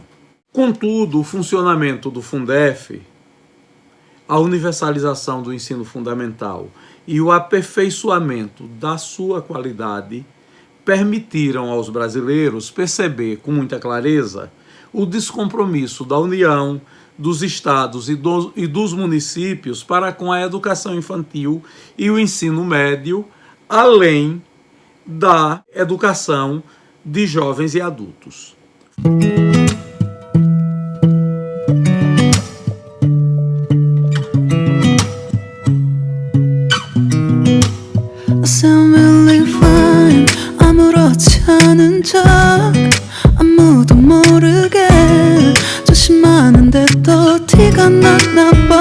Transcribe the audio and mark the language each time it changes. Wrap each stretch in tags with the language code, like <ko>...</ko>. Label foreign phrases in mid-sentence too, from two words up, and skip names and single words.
<pt>Contudo, o funcionamento do Fundef, a universalização do ensino fundamental e o aperfeiçoamento da sua qualidade permitiram aos brasileiros perceber com muita clareza o descompromisso da União, dos estados e dos municípios para com a educação infantil e o ensino médio, além da educação de jovens e adultos.</pt> <ko>않은 척 아무도 모르게 조심하는데 또 티가 나나 봐.</ko>